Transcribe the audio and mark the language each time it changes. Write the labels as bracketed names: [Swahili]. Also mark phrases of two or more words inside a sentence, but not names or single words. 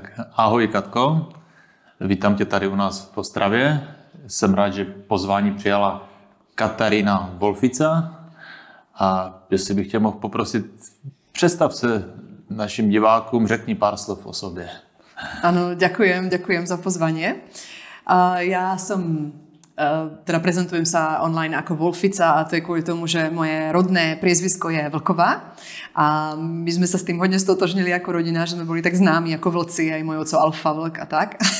[Czech] Ahoj Katko, vítám tě tady u nás v Ostravě. Jsem rád, že pozvání přijala Katarína Wolfica a jestli bych tě mohl poprosit, představ se našim divákům, řekni pár slov o sobě. [Slovak] Áno, ďakujem za pozvanie. Ja teda prezentujem sa online ako Wolfica a to je kvôli tomu, že moje rodné priezvisko je Vlková a my sme sa s tým hodne stotožnili ako rodina, že sme boli tak známi ako vlci, aj môj oco Alfa Vlk a tak.